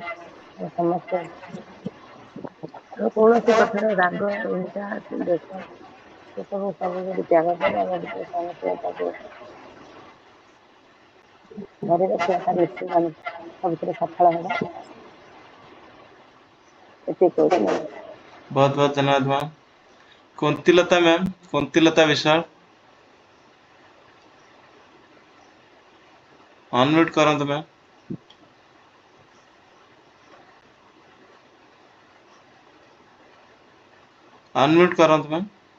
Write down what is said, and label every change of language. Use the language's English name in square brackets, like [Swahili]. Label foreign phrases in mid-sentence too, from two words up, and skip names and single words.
[Odia] ଆମେ ସମସ୍ତେ କୌଣସି କଥାର ରାଗ ହିଂସା ଦେଶ ସେସବୁ ସବୁ ଯଦି ତ୍ୟାଗ କରି ଆମେ ଟିକେ ସହନଶୀଳତାକୁ ଧରି ରଖିବା ତାହେଲେ ନିଶ୍ଚିତ ଆମେ ସବୁଥିରେ ସଫଳ ହେବା। ଏତିକି କହୁଛି। ବହୁତ ବହୁତ ଧନ୍ୟବାଦ ମ୍ୟାମ। କୁନ୍ତୀଲତା ମ୍ୟାମ, କୁନ୍ତୀଲତା ବିଶାଳ ଅନମ୍ୟୁଟ କରନ୍ତୁ ମ୍ୟାମ। ଅନମ୍ୟୁଟ କରନ୍ତୁ ମ୍ୟାମ।